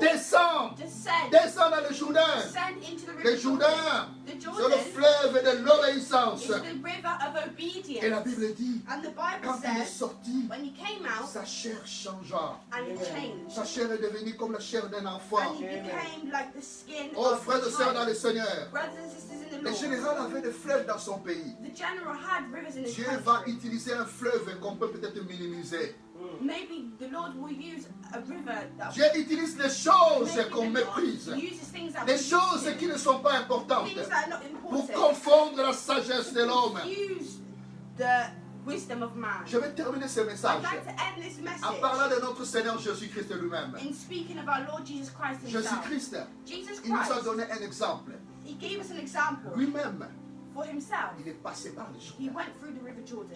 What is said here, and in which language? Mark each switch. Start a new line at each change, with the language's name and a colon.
French: descends.
English: Descend.
French: Descends dans le Jourdain.
English: Descend into the
French: Le
English: river Jordan.
French: Jourdain,
English: The
French: c'est le
English: Jordan
French: fleuve de l'obéissance.
English: is the river of
French: Et la
English: obedience.
French: Bible dit,
English: And the Bible
French: quand il est
English: says,
French: sorti,
English: when he came out,
French: sa chair changea.
English: and he changed.
French: Sa chair est devenue comme la chair d'un enfant.
English: And he became like the skin
French: Oh,
English: of
French: frères
English: a
French: et sœurs dans
English: child.
French: le Seigneur,
English: Brothers and sisters in the
French: le
English: Lord,
French: général avait des fleuves dans son pays.
English: the general had rivers in his
French: Dieu va
English: country.
French: utiliser un fleuve qu'on peut peut-être minimiser.
English: Maybe the Lord will use a river that
French: Dieu utilise les choses qu'on méprise,
English: uses things that
French: les
English: we
French: choses
English: used
French: qui
English: to,
French: ne sont pas importantes,
English: things that are not
French: pour
English: important.
French: confondre la sagesse de l'homme.
English: Use the wisdom of man.
French: Je vais terminer ce
English: I'd
French: message
English: like to end this
French: en parlant
English: message
French: de notre Seigneur Jésus-Christ lui-même.
English: in speaking of our Lord Jesus Christ himself.
French: Jésus-Christ,
English: Jesus
French: il nous a
English: Christ,
French: donné un exemple.
English: he gave us an example
French: Lui-même,
English: for himself.
French: il est passé par le
English: He
French: Jourdain.
English: went through the river Jordan.